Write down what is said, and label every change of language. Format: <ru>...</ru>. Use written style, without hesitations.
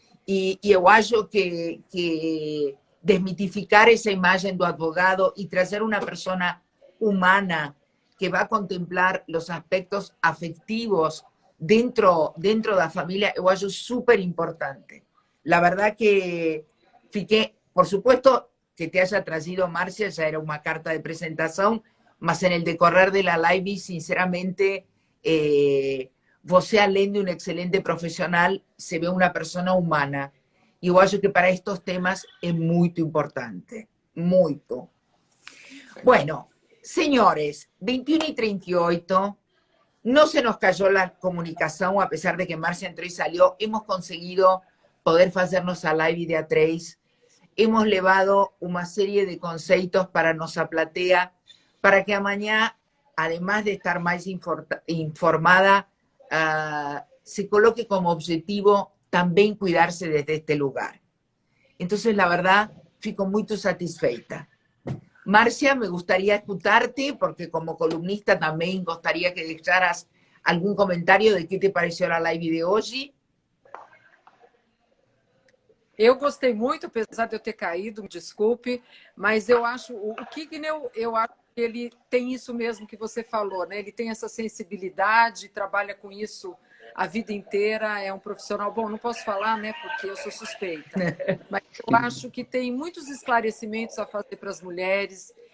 <pt>E eu acho que desmitificar essa imagem do advogado e trazer uma pessoa humana que</pt> <es>va a contemplar los aspectos afectivos</es> <pt>dentro da familia, yo acho súper importante.</pt> <es>La verdad que fiqué, por supuesto, que te haya traído Márcia, ya era una carta de presentación, mas en el decorrer de la live, sinceramente, você, além de un excelente profesional, se ve una persona humana. Y yo acho que para estos temas es muy importante, muito. Bueno, señores, 21:38, no se nos cayó la comunicación, a pesar de que Márcia entró y salió. Hemos conseguido poder hacernos a live de A3. Hemos llevado una serie de conceptos para nuestra platea, para que mañana, además de estar más informada, se coloque como objetivo también cuidarse desde este lugar. Entonces, la verdad, fico muy satisfeita. Márcia, me gustaría escucharte, porque como columnista también gustaría que dejaras algún comentario de qué te pareció la live de hoje.</es> <pt>Eu gostei muito, apesar de eu ter caído, me desculpe, mas eu acho, o Kignel, eu acho que ele tem isso mesmo que você falou, né? Ele tem essa sensibilidade, trabalha com isso a vida inteira, é um profissional, bom, não posso falar, né, porque eu sou suspeita, mas eu acho que tem muitos esclarecimentos a fazer para as mulheres.</pt>